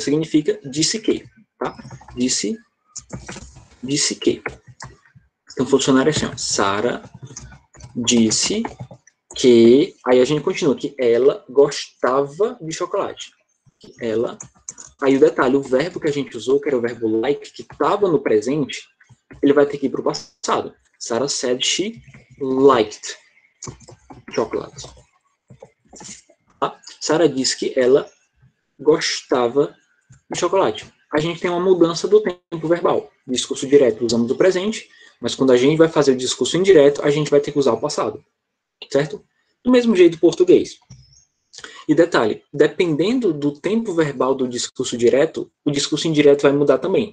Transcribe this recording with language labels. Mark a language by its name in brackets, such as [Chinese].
[Portuguese] Significa disse que, tá? Disse que. Então, funcionário assim, ó. Sarah disse que... Aí a gente continua, que ela gostava de chocolate. Ela... Aí o detalhe, o verbo que a gente usou, que era o verbo like, que estava no presente, ele vai ter que ir para o passado. [English] Sarah said she liked chocolate. [Portuguese] Tá? Sarah disse que ela gostava de chocolate. A gente tem uma mudança do tempo verbal. Discurso direto usamos o presente, mas quando a gente vai fazer o discurso indireto, a gente vai ter que usar o passado. Certo? Do mesmo jeito em português. E detalhe, dependendo do tempo verbal do discurso direto, o discurso indireto vai mudar também.